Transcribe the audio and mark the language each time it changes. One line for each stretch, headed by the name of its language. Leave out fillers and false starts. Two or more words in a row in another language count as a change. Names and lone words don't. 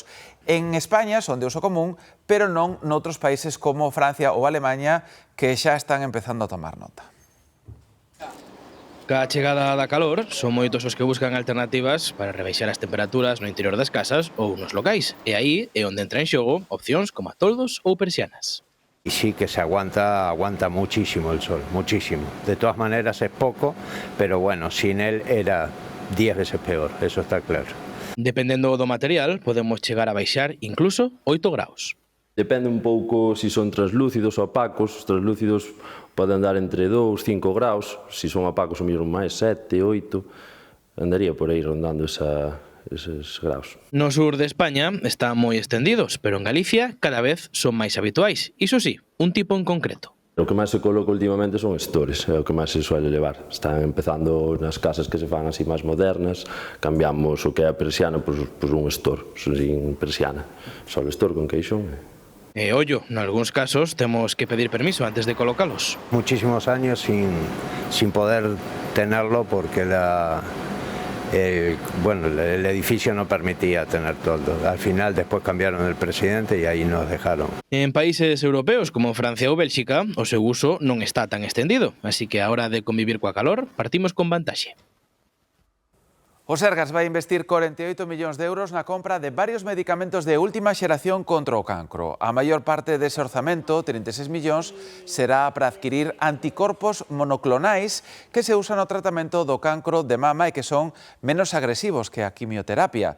Galician: En España son de uso común, pero non noutros países como Francia ou Alemanha, que xa están empezando a tomar nota. Ca chegada da calor, son moitos os que buscan alternativas para rebaixar as temperaturas no interior das casas ou nos locais. E aí é onde entra en xogo opcións como toldos ou persianas.
Spanish: Y sí que se aguanta muchísimo el sol, muchísimo. De todas maneras es poco, pero bueno, sin él era 10 veces peor, eso está claro.
Galician: Dependendo do material, podemos chegar a baixar incluso 8 graus. Depende un pouco se son translúcidos ou opacos. Os translúcidos poden andar entre 2 e 5 graus, se son opacos o mesmo máis 7, 8, andaría por aí rondando eses graus. No sur de España están moi extendidos, pero en Galicia cada vez son máis habituais. Iso sí, un tipo en concreto. O que máis se coloca últimamente son estores, é o que máis se suele levar. Están empezando nas casas que se fan así máis modernas, cambiamos o que é a persiana por un estor, sin persiana. Só o estor con queixón. E ollo, nalgúns casos temos que pedir permiso antes de colocalos.
Spanish: Muchísimos años sin poder tenerlo porque el edificio no permitía tener toldo. Al final después cambiaron el presidente y ahí nos dejaron.
Galician: En países europeos como Francia ou Bélxica, o seu uso non está tan extendido, así que a hora de convivir coa calor, partimos con vantaxe. O Sergas vai investir 48 millóns de euros na compra de varios medicamentos de última xeración contra o cancro. A maior parte dese orzamento, 36 millóns, será para adquirir anticorpos monoclonais que se usan no tratamento do cancro de mama e que son menos agresivos que a quimioterapia.